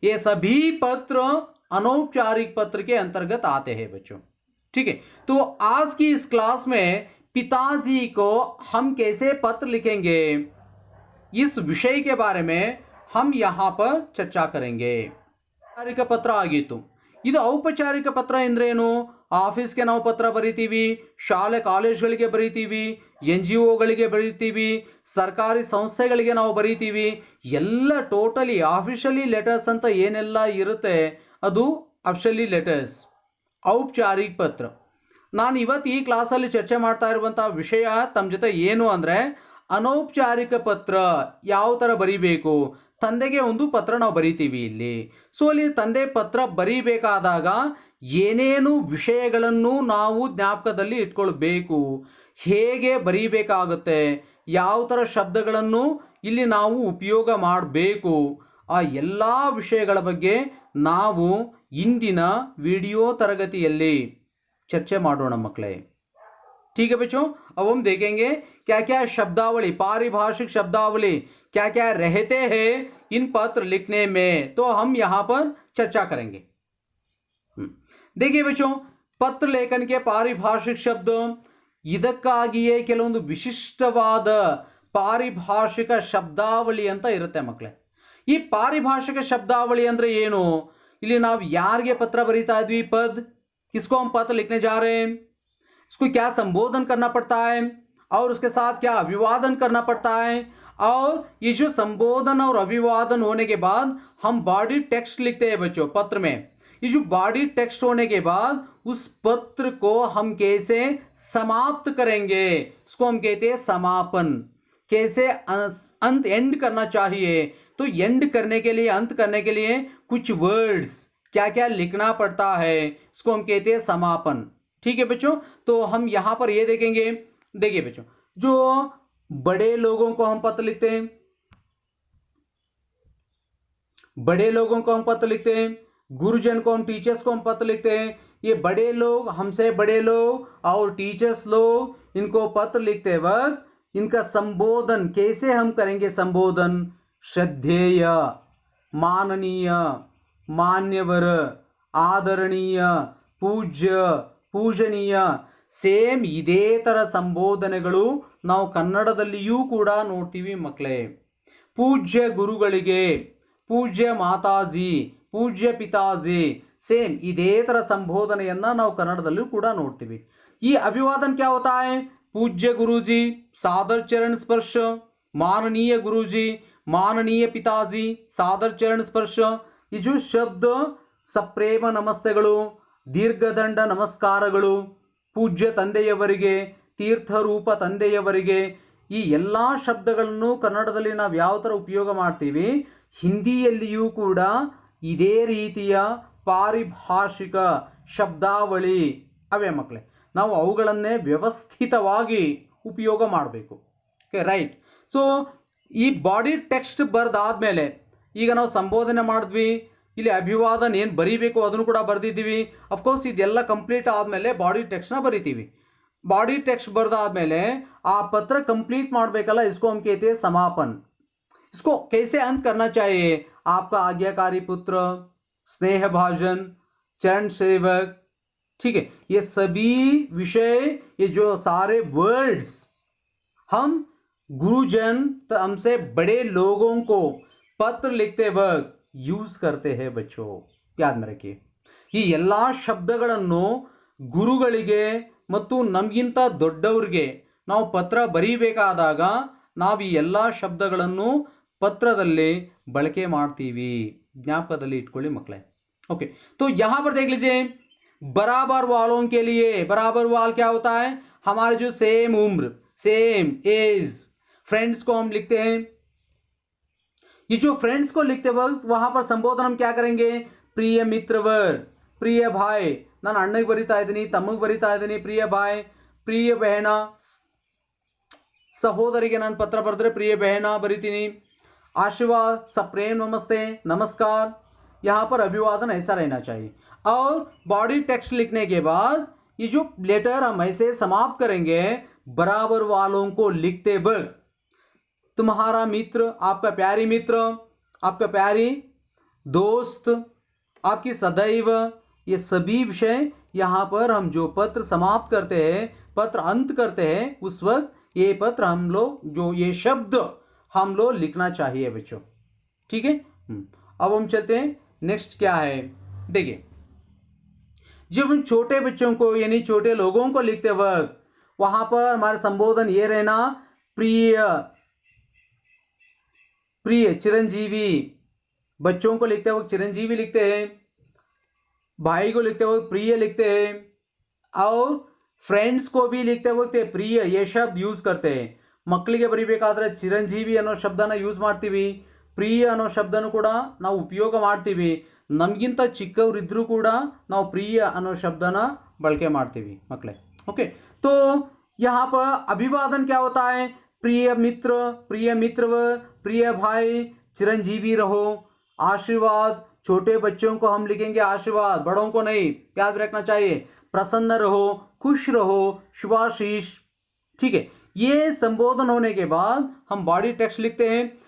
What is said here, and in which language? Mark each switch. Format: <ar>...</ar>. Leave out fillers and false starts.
<hi>ये सभी पत्र अनौपचारिक पत्र के अंतर्गत आते हैं बच्चों। ठीक है, तो आज की इस क्लास में पिताजी को हम कैसे पत्र लिखेंगे, इस विषय के बारे में हम यहां पर चर्चा करेंगे।</hi> <kn>औपचारिक पत्र ಆಗಿತ್ತು। ಇದು ಔಪಚಾರಿಕ ಪತ್ರ ಎಂದ್ರೇನು? ಆಫೀಸ್ಗೆ ನಾವು ಪತ್ರ ಬರೀತೀವಿ, ಶಾಲೆ ಕಾಲೇಜ್ಗಳಿಗೆ ಬರೀತೀವಿ, NGOಗಳಿಗೆ ಬರೀತೀವಿ, ಸರ್ಕಾರಿ ಸಂಸ್ಥೆಗಳಿಗೆ ನಾವು ಬರೀತೀವಿ, ಎಲ್ಲ ಟೋಟಲಿ ಆಫಿಷಿಯಲಿ ಲೆಟರ್ಸ್ ಅಂತ ಏನೆಲ್ಲ ಇರುತ್ತೆ ಅದು ಅಫಿಷಿಯಲಿ ಲೆಟರ್ಸ್, ಔಪಚಾರಿಕ ಪತ್ರ। ನಾನು ಇವತ್ತು ಈ ಕ್ಲಾಸಲ್ಲಿ ಚರ್ಚೆ ಮಾಡ್ತಾ ಇರುವಂಥ ವಿಷಯ ತಮ್ಮ ಜೊತೆ ಏನು ಅಂದರೆ ಅನೌಪಚಾರಿಕ ಪತ್ರ ಯಾವ ಥರ ಬರೀಬೇಕು। ತಂದೆಗೆ ಒಂದು ಪತ್ರ ನಾವು ಬರೀತೀವಿ ಇಲ್ಲಿ, ಸೊ ಅಲ್ಲಿ ತಂದೆ ಪತ್ರ ಬರೀಬೇಕಾದಾಗ ಏನೇನು ವಿಷಯಗಳನ್ನು ನಾವು ಜ್ಞಾಪಕದಲ್ಲಿ ಇಟ್ಕೊಳ್ಬೇಕು, ಹೇಗೆ ಬರೀಬೇಕಾಗುತ್ತೆ, ಯಾವ ಥರ ಶಬ್ದಗಳನ್ನು ಇಲ್ಲಿ ನಾವು ಉಪಯೋಗ ಮಾಡಬೇಕು, ಆ ಎಲ್ಲ ವಿಷಯಗಳ ಬಗ್ಗೆ ನಾವು ಇಂದಿನ ವಿಡಿಯೋ ತರಗತಿಯಲ್ಲಿ ಚರ್ಚೆ ಮಾಡೋಣ ಮಕ್ಕಳೇ।</kn> <hi>ठीक है बच्चों, अब हम देखेंगे क्या क्या शब्दावली, पारिभाषिक शब्दावली क्या क्या रहते हैं इन पत्र लिखने में, तो हम यहां पर चर्चा करेंगे। देखिए बच्चों, पत्र लेखन के पारिभाषिक शब्द,</hi> <kn>ಇದಕ್ಕಾಗಿಯೇ ಕೆಲವೊಂದು ವಿಶಿಷ್ಟವಾದ ಪಾರಿಭಾಷಿಕ ಶಬ್ದಾವಳಿ ಅಂತ ಇರುತ್ತೆ ಮಕ್ಕಳೇ। ಈ ಪಾರಿಭಾಷಿಕ ಶಬ್ದಾವಳಿ ಅಂದ್ರೆ ಏನು? ಇಲ್ಲಿ ನಾವು ಯಾರಿಗೆ ಪತ್ರ ಬರೀತಾ ಇದ್ವಿ, ಪದ್,</kn> <hi>किसको हम पत्र लिखने जा रहे हैं, इसको क्या संबोधन करना पड़ता है और उसके साथ क्या अभिवादन करना पड़ता है, और ये जो संबोधन और अभिवादन होने के बाद हम बॉडी टेक्स्ट लिखते हैं बच्चों पत्र में। ये जो बॉडी टेक्स्ट होने के बाद उस पत्र को हम कैसे समाप्त करेंगे, इसको हम कहते हैं समापन। कैसे अंत, एंड करना चाहिए, तो एंड करने के लिए, अंत करने के लिए कुछ वर्ड्स क्या क्या लिखना पड़ता है, इसको हम कहते हैं समापन। ठीक है बच्चों, तो हम यहां पर ये देखेंगे। देखिए बच्चों, जो बड़े लोगों को हम पत्र लिखते हैं, बड़े लोगों को हम पत्र लिखते हैं, गुरुजन को हम, टीचर्स को हम पत्र लिखते हैं। ये बड़े लोग, हमसे बड़े लोग और टीचर्स लोग, इनको पत्र लिखते वक्त इनका संबोधन कैसे हम करेंगे? संबोधन श्रद्धेय, माननीय, मान्यवर, आदरणीय, पूज्य,</hi> <kn>ಪೂಜನೀಯ, ಸೇಮ್ ಇದೇ ಥರ ಸಂಬೋಧನೆಗಳು ನಾವು ಕನ್ನಡದಲ್ಲಿಯೂ ಕೂಡ ನೋಡ್ತೀವಿ ಮಕ್ಕಳೇ। ಪೂಜ್ಯ ಗುರುಗಳಿಗೆ ಪೂಜ್ಯ ಮಾತಾಜಿ, ಪೂಜ್ಯ ಪಿತಾಜಿ, ಸೇಮ್ ಇದೇ ಥರ ಸಂಬೋಧನೆಯನ್ನು ನಾವು ಕನ್ನಡದಲ್ಲೂ ಕೂಡ ನೋಡ್ತೀವಿ।</kn> <hi>ಈ अभिवादन क्या होता है? पूज्य गुरुजी, सादर चरण स्पर्श, माननीय गुरुजी, माननीय पिताजी, सादर चरण स्पर्श।</hi> <kn>ಈ जो ಶಬ್ದ ಸಪ್ರೇಮ ನಮಸ್ತೆಗಳು, ದೀರ್ಘದಂಡ ನಮಸ್ಕಾರಗಳು, ಪೂಜ್ಯ ತಂದೆಯವರಿಗೆ, ತೀರ್ಥರೂಪ ತಂದೆಯವರಿಗೆ, ಈ ಎಲ್ಲ ಶಬ್ದಗಳನ್ನು ಕನ್ನಡದಲ್ಲಿ ನಾವು ಯಾವ ಥರ ಉಪಯೋಗ ಮಾಡ್ತೀವಿ, ಹಿಂದಿಯಲ್ಲಿಯೂ ಕೂಡ ಇದೇ ರೀತಿಯ ಪಾರಿಭಾಷಿಕ ಶಬ್ದಾವಳಿ ಅವೇ ಮಕ್ಕಳೇ, ನಾವು ಅವುಗಳನ್ನೇ ವ್ಯವಸ್ಥಿತವಾಗಿ ಉಪಯೋಗ ಮಾಡಬೇಕು। Okay, right. ಸೊ ಈ ಬಾಡಿ ಟೆಕ್ಸ್ಟ್ ಬರೆದಾದ್ಮೇಲೆ ಈಗ ನಾವು ಸಂಬೋಧನೆ ಮಾಡಿದ್ವಿ, ಇಲ್ಲಿ ಅಭಿವಾದನ್ ಏನು ಬರೀಬೇಕು ಅದನ್ನು ಕೂಡ ಬರೆದಿದ್ದೀವಿ. ಅಫ್ಕೋರ್ಸ್ ಇದೆಲ್ಲ ಕಂಪ್ಲೀಟ್ ಆದಮೇಲೆ ಬಾಡಿ ಟೆಕ್ಸ್ಟ್ನ ಬರಿತೀವಿ.</kn> <hi>बॉडी टेक्स्ट</hi> <kn>बरदाद्मेले आ</kn> <hi>पत्र कंप्लीट</hi> <kn>ಮಾಡಬೇಕಲ್ಲ,</kn> <hi>इसको हम कहते हैं समापन. इसको कैसे अंत करना चाहिए? आपका आज्ञाकारी पुत्र, स्नेह भाजन, चरण सेवक, ठीक है, ये सभी विषय, ये जो सारे वर्ड्स हम गुरुजन हमसे बड़े लोगों को पत्र लिखते वक्त यूज करते हैं. बच्चों याद में रखिए,</hi> <kn>ಈ ಎಲ್ಲ ಶಬ್ದಗಳನ್ನು ಗುರುಗಳಿಗೆ ಮತ್ತು ನಮಗಿಂತ ದೊಡ್ಡವರಿಗೆ ನಾವು ಪತ್ರ ಬರೀಬೇಕಾದಾಗ ನಾವು ಈ ಎಲ್ಲ ಶಬ್ದಗಳನ್ನು पत्रದಲ್ಲಿ ಬಳಕೆ ಮಾಡ್ತೀವಿ. ಜ್ಞಾಪಕದಲ್ಲಿ ಇಟ್ಕೊಳ್ಳಿ ಮಕ್ಕಳೇ.</kn> <hi>ओके, तो यहाँ पर देख लीजिए, बराबर वालों के लिए, बराबर वाल क्या होता है? हमारे जो सेम उम्र, सेम एज फ्रेंड्स को हम लिखते हैं. ये जो फ्रेंड्स को लिखते वक्त वहाँ पर संबोधन हम क्या करेंगे? प्रिय मित्रवर, प्रिय भाई,</hi> <kn>ನಾನು ಅಣ್ಣಗೆ ಬರಿತಾ ಇದ್ದೀನಿ, ತಮ್ಮಗೆ ಬರಿತಾ ಇದ್ದೀನಿ, ಪ್ರಿಯ ಭಾಯ್, ಪ್ರಿಯ ಬಹನ, ಸಹೋದರಿಗೆ ನಾನು ಪತ್ರ ಬರೆದ್ರೆ ಪ್ರಿಯ बहना ಬರಿತೀನಿ.</kn> <hi>आशीर्वाद, सप्रेम नमस्ते, नमस्कार, यहाँ पर अभिवादन ऐसा रहना चाहिए. और बॉडी टेक्स्ट लिखने के बाद ये जो लेटर हम ऐसे समाप्त करेंगे, बराबर वालों को लिखते वक्त तुम्हारा मित्र, आपका प्यारी मित्र, आपका प्यारी दोस्त, आपकी सदैव, ये सभी विषय यहाँ पर हम जो पत्र समाप्त करते हैं, पत्र अंत करते हैं, उस वक्त ये पत्र हम लोग जो ये शब्द हम लोग लिखना चाहिए बच्चों. ठीक है, अब हम चलते हैं नेक्स्ट क्या है. देखिए, जब हम छोटे बच्चों को यानी छोटे लोगों को लिखते वक्त वहाँ पर हमारा संबोधन ये रहना, प्रिय, प्रिय चिरंजीवी. बच्चों को लिखते वक्त चिरंजीवी लिखते हैं, भाई को लिखते वक्त प्रिय लिखते हैं, और फ्रेंड्स को भी लिखते वक्त प्रिय ये शब्द यूज करते हैं.</hi> <kn>ಮಕ್ಕಳಿಗೆ ಬರಿಬೇಕಾದ್ರೆ ಚಿರಂಜೀವಿ ಅನ್ನೋ ಶಬ್ದನ ಯೂಸ್ ಮಾಡ್ತೀವಿ, ಪ್ರಿಯ ಅನ್ನೋ ಶಬ್ದನೂ ಕೂಡ ನಾವು ಉಪಯೋಗ ಮಾಡ್ತೀವಿ. ನಮಗಿಂತ ಚಿಕ್ಕವರಿದ್ದರೂ ಕೂಡ ನಾವು ಪ್ರಿಯ ಅನ್ನೋ ಶಬ್ದನ ಬಳಕೆ ಮಾಡ್ತೀವಿ ಮಕ್ಕಳೇ.</kn> <hi>ओके, तो यहाँ पर अभिवादन क्या होता है? प्रिय मित्र, प्रिय मित्रव, प्रिय भाई, चिरंजीवी रहो. आशीर्वाद, छोटे बच्चों को हम लिखेंगे आशीर्वाद, बड़ों को नहीं, याद रखना चाहिए. प्रसन्न रहो, खुश रहो, शुभाशीष. ठीक है, ये संबोधन होने के बाद हम बॉडी टेक्स्ट लिखते हैं.</hi>